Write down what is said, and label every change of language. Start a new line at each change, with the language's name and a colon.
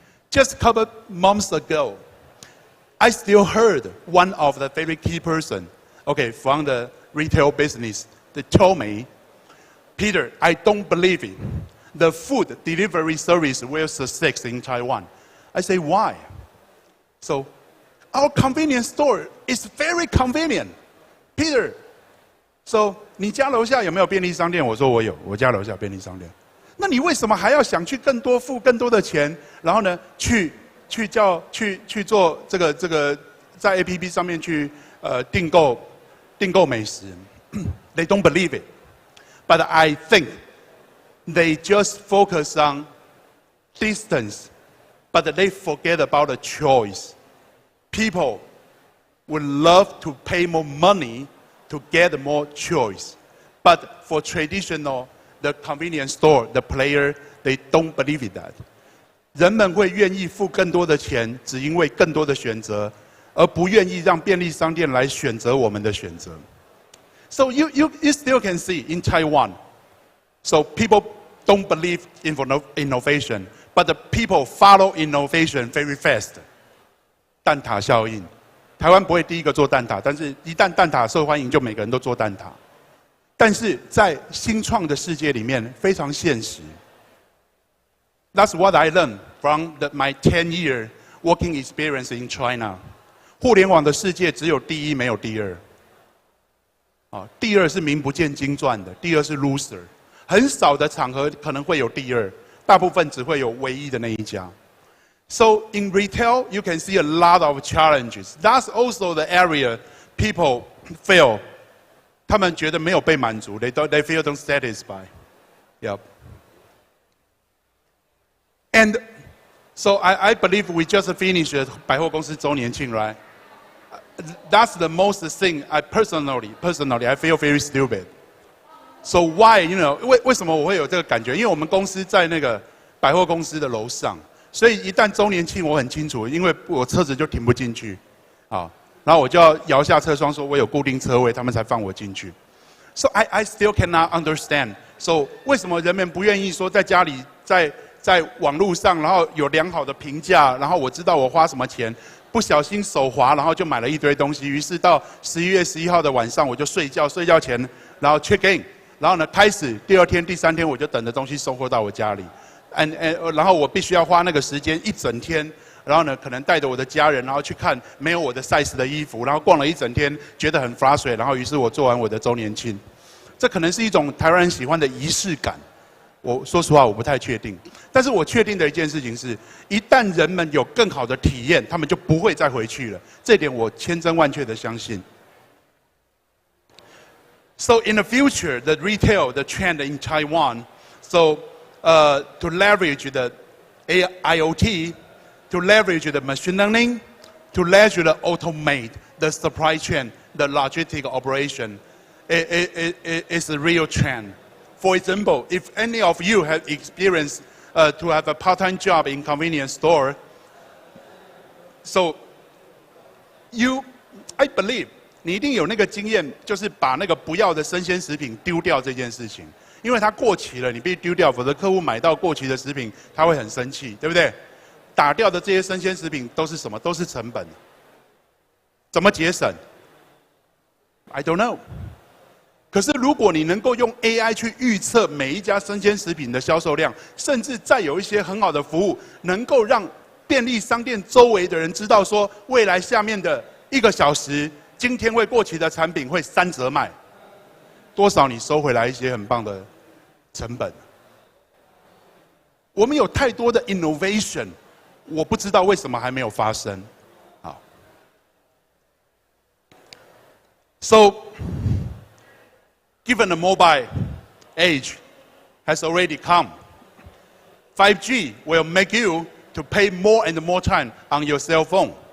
English: Just a couple months ago, I still heard one of the very key person, okay, from the retail business, they told me, Peter, I don't believe it. The food delivery service will succeed in Taiwan. I say, why? So, our convenience store is very convenient.
Chinese: Peter, so 你家楼下有没有便利商店？我说我有，我家楼下便利商店。那你为什么还要想去更多付更多的钱，然后呢，去做这个在 APP 上面去订购美食？
English: They don't believe it, but I think they just focus on distance, but they forget about the choice. People would love to pay more money to get more choice. But for traditional, the convenience store, the player, they don't believe in that.
Chinese: 人们会愿意付更多的钱，只因为更多的选择，而不愿意让便利商店来选择我们的选择。
English: So you still can see in Taiwan, so people don't believe in innovation, but the people follow innovation very fast.
Chinese: 蛋挞效应，台湾不会第一个做蛋挞，但是一旦蛋挞受欢迎，就每个人都做蛋挞。但是在新创的世界里面非常现实。
English: That's what I learned from my 10-year working experience in China.
Chinese: 互联网的世界只有第一，没有第二。第二是名不见经传的，第二是 loser。很少的场合可能会有第二，大部分只会有唯一的那一家。
English: So in retail, you can see a lot of challenges. That's also the area people feel.
Chinese: 他们觉得没有被满足
English: they feel don't satisfy. Yep. And so I believe we just finished
Chinese: 百货公司周年庆
English: right? That's the most thing I personally I feel very stupid. So why,
Chinese: 为什么我会有这个感觉？因为我们公司在那个百货公司的楼上，所以一旦周年庆我很清楚，因为我车子就停不进去，然后我就要摇下车窗说我有固定车位，他们才放我进去。
English: So I still cannot understand.
Chinese: So 为什么人们不愿意说在家里在网络上，然后有良好的评价，然后我知道我花什么钱，不小心手滑，然后就买了一堆东西。于是到11月11号的晚上，我就睡觉，睡觉前然后 check in， 然后呢开始第二天、第三天我就等着东西送货到我家里，然后我必须要花那个时间一整天。然后呢，可能带着我的家人，然后去看没有我的 size 的衣服，然后逛了一整天，觉得很 frustrated， 然后于是我做完我的周年庆。这可能是一种台湾人喜欢的仪式感。我说实话，我不太确定。但是我确定的一件事情是，一旦人们有更好的体验，他们就不会再回去了。这点我千真万确的相信。
English: So in the future, the retail, the trend in Taiwan, so to leverage the IoT, to leverage the machine learning, to leverage the automate the supply chain, the logistic operation, is a real trend. For example, if any of you have experienced to have a part-time job in convenience store, so I believe
Chinese: 你一定有那个经验，就是把那个不要的生鲜食品丢掉这件事情，因为它过期了，你必须丢掉，否则客户买到过期的食品，他会很生气，对不对？打掉的这些生鲜食品都是什么？都是成本。怎么节省 ？
English: I don't know。
Chinese: 可是如果你能够用 AI 去预测每一家生鲜食品的销售量，甚至再有一些很好的服务，能够让便利商店周围的人知道说，未来下面的1个小时，今天会过期的产品会3折卖，多少你收回来一些很棒的成本。我们有太多的 innovation。我不知道为什么还没有发生。
English: 好 ，So given the mobile age has already come, 5G will make you to pay more and more time on your cell phone.